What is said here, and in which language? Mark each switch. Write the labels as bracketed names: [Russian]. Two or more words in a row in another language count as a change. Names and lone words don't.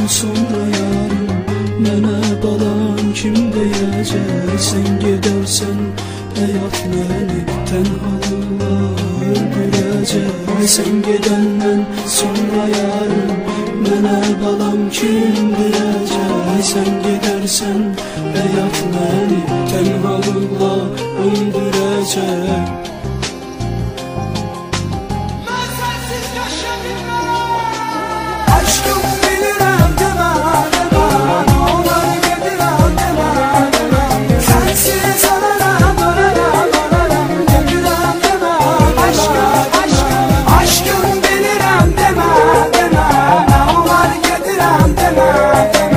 [Azerbaijani] sonra yarın mənə balam kim deyəcək? [Turkish] Sen gidersen hayat beni tenhalığa öldürəcək. [Azerbaijani] Sen gidenden sonra yarın mənə balam kim deyəcək? [Turkish] Sen gidersen hayat beni tenhalığa öldürəcək. [Azerbaijani] Aşkım bilirəm demə, demə. [Turkish] Ne olur [Azerbaijani] gedirəm demə, demə. Sensiz ölərəm, ölərəm, ölərəm. Gedirəm demə, aşkım, aşkım. Aşkım bilirəm demə, demə. [Turkish] Ne olur [Azerbaijani] gedirəm demə, demə.